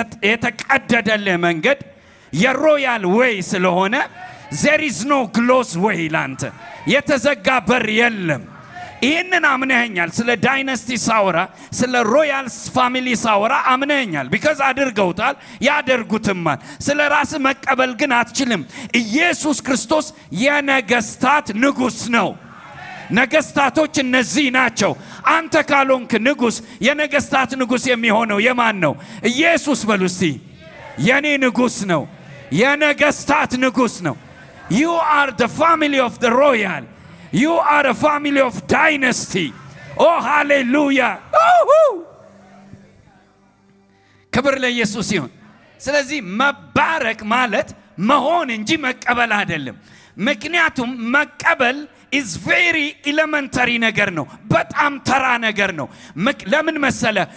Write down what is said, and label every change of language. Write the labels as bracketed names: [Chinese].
[Amharic] የተቀደደልህ መንገድ የሮያል ዌይ ስለሆነ [English] there is no closed way። [Amharic] ላንተ የተዘጋ በር የለም። ይህንን አምነኸኛል። ስለ ዳይናስቲ ሳወራ፣ ስለ ሮያል ፋሚሊ ሳወራ አምነኸኛል። ቢካዝ አድርገውታል፣ ያደርጉትማል። ስለ ራስ መቀበል ግን አትችልም። ኢየሱስ ክርስቶስ የነገስታት ንጉስ ነው። ነገስታቶች እነዚህ ናቸው። አንተ ካልሆንክ ንጉስ፣ የነገስታት ንጉስ የሚሆነው የማን ነው? ኢየሱስ በሉ እስቲ። የኔ ንጉስ ነው፣ የነገስታት ንጉስ ነው። [English] you are the family of the royal. You are a family of dynasty. Oh hallelujah! [Amharic] ክብር ለኢየሱስ ይሁን። ስለዚህ መባረክ ማለት መሆን እንጂ መቀበል አይደለም። ምክንያቱም መቀበል [English] is very elementary [Amharic] ነገር ነው። በጣም ተራ ነገር ነው። ለምን መሰለ?